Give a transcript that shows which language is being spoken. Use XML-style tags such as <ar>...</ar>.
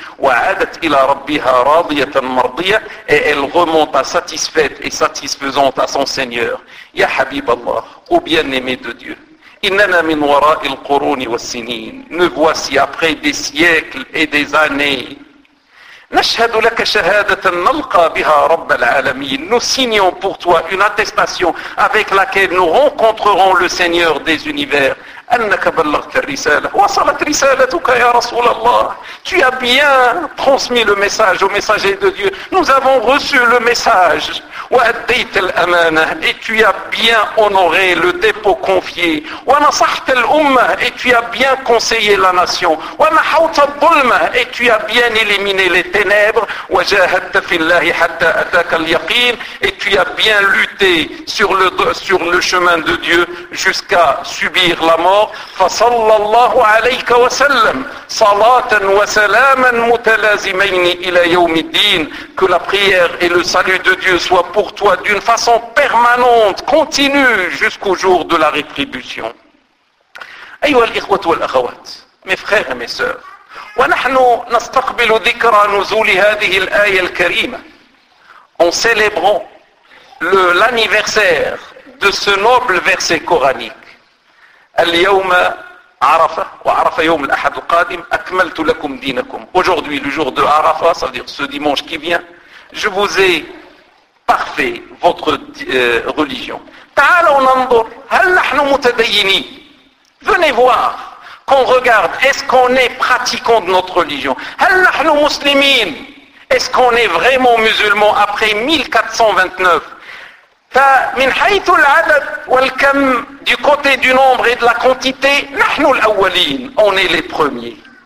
<ar>وعادت إلى ربها راضية مرضية,</ar> <fr>et elle remonta satisfaite et satisfaisante à son Seigneur.</fr> <ar>يا حبيب الله,</ar> <fr>ô bien-aimé de Dieu,</fr> <ar>إننا من وراء القرون والسنين,</ar> <fr>nous voici après des siècles et des années.</fr> <ar>نشهد لك شهادة نلقى بها رب العالمين.</ar> <fr>Nous signons pour toi une attestation avec laquelle nous rencontrerons le Seigneur des univers.</fr> <ar>أنك بلغت الرسالة. وصلت رسالتك يا رسول الله.</ar> <fr>Tu as bien transmis le message au messager de Dieu. Nous avons reçu le message.</fr> <ar>وأديت الأمانة.</ar> <fr>Et tu as bien honoré le dépôt confié.</fr> <ar>ونصحت الأمة.</ar> <fr>Et tu as bien conseillé la nation.</fr> <ar>ونحوت الظلمة.</ar> <fr>Et tu as bien éliminé les ténèbres.</fr> <ar>وجاهدت في الله حتى أتاك اليقين.</ar> <fr>Et tu as bien lutté sur le chemin de Dieu jusqu'à subir la mort.</fr> <ar>فصلى الله عليك وسلم صلاة وسلاما متلازمين إلى يوم الدين.</ar> <fr>Que la prière et le salut de Dieu soient pour toi d'une façon permanente, continue jusqu'au jour de la rétribution.</fr> <ar>أيها الإخوة والأخوات,</ar> <fr>mes frères et mes sœurs,</fr> <ar>ونحن نستقبل ذكرى نزول هذه الآية الكريمة,</ar> <fr>en célébrant l'anniversaire de ce noble verset coranique.</fr> <ar>اليوم عرفة وعرفة يوم الأحد القادم أكملت لكم دينكم.</ar> <fr>Aujourd'hui, le jour de Arafa, c'est-à-dire ce dimanche qui vient, je vous ai parfait votre religion.</fr> <ar>تعالوا ننظر هل نحن متدينين.</ar> <fr>Venez voir qu'on regarde, est-ce qu'on est pratiquant de notre religion.</fr> <ar>هل نحن مسلمين.</ar> <fr>Est-ce qu'on est vraiment musulman après 1429.</fr> <ar>فمن حيث العدد والكم,</ar> <fr>du côté du nombre et de la quantité,</fr> <ar>نحن الأولين,</ar> <fr>on est les premiers.</fr>